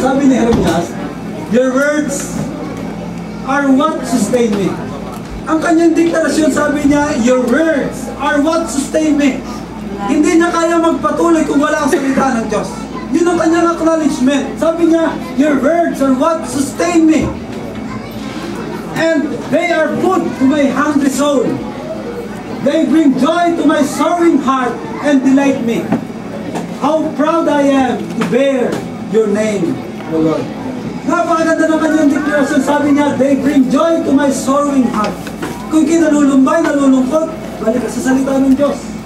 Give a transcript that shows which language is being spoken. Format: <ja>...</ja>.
<tl>Sabi ni</tl> <en>Jeremias, your words are what sustain me.</en> <tl>Ang kanyang deklarasyon, sabi niya,</tl> <en>your words are what sustain me.</en> <tl>Hindi niya kaya magpatuloy kung wala ang salita ng Diyos. Yun ang kanyang acknowledgement. Sabi niya,</tl> <en>your words are what sustain me. And they are food to my hungry soul. They bring joy to my sorrowing heart and delight me. How proud I am to bear your name, O Lord.</en> <tl>Napakaganda ng kanyang declaration. Sabi niya,</tl> <en>they bring joy to my sorrowing heart.</en> <tl>Kung kinalulumbay, nalulungkot, balik ka sa salita ng Diyos.</tl>